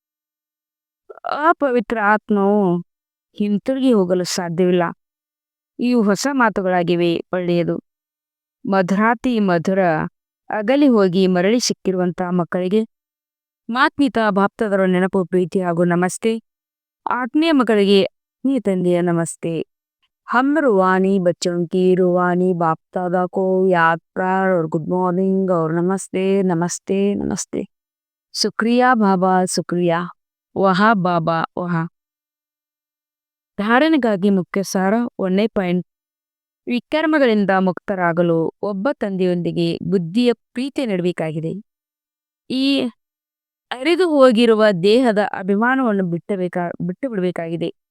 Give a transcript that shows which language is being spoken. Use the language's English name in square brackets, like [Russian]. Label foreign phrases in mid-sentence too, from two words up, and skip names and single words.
[Kannada] ಅಪವಿತ್ರ ಆತ್ಮವು ಹಿಂತಿರುಗಿ ಹೋಗಲು ಸಾಧ್ಯವಿಲ್ಲ. ಇವು ಹೊಸ ಮಾತುಗಳಾಗಿವೆ. ಒಳ್ಳೆಯದು. ಮಧುರಾತಿ ಮಧುರ ಅಗಲಿ ಹೋಗಿ ಮರಳಿ ಸಿಕ್ಕಿರುವಂತಹ ಮಕ್ಕಳಿಗೆ ಮಾತ್ಮೀತ ಬಾಪ್ತದರ ನೆನಪು, ಪ್ರೀತಿ ಹಾಗೂ ನಮಸ್ತೆ. ಆತ್ಮೀಯ ಮಕ್ಕಳಿಗೆ ಆತ್ಮೀಯ ತಂದೆಯ ನಮಸ್ತೆ. [Hindi] हम रूहानी बच्चों की रूहानी बाप दादा को याद कर और [English] good morning [Hindi] और नमस्ते नमस्ते नमस्ते. शुक्रिया बाबा, शुक्रिया. वाह बाबा वाह. [Kannada] ಧಾರಣೆಗಾಗಿ ಮುಖ್ಯ ಸಾರ 1ನೇ ಪಾಯಿಂಟ್. ವಿಕರ್ಮಗಳಿಂದ ಮುಕ್ತರಾಗಲು ಒಬ್ಬ ತಂದೆಯೊಂದಿಗೆ ಬುದ್ಧಿಯ ಪ್ರೀತಿ ನೀಡಬೇಕಾಗಿದೆ. ಈ ಅರಿದು ಹೋಗಿರುವ ದೇಹದ ಅಭಿಮಾನವನ್ನು ಬಿಟ್ಟು ಬಿಡಬೇಕಾಗಿದೆ.